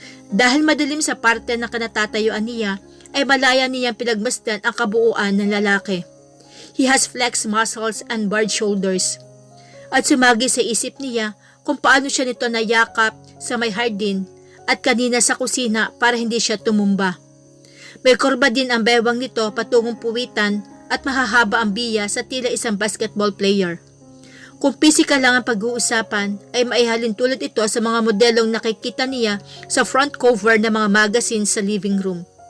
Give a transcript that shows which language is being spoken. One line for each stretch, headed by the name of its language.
Filipino: Dahil madilim sa parte ng kanatatayuan niya, malaya niyang pinagmasdan ang kabuuan ng lalaki.
English: He has flexed muscles and broad shoulders.
Filipino: At sumagi sa isip niya kung paano siya nito nayakap sa may hardin at kanina sa kusina para hindi siya tumumba. May kurba din ang bewang nito patungong puwitan at mahahaba ang biya sa tila isang basketball player. Kung pisikal lang ang pag-uusapan, maihalin tulad ito sa mga modelong nakikita niya sa front cover ng mga magazine sa living room.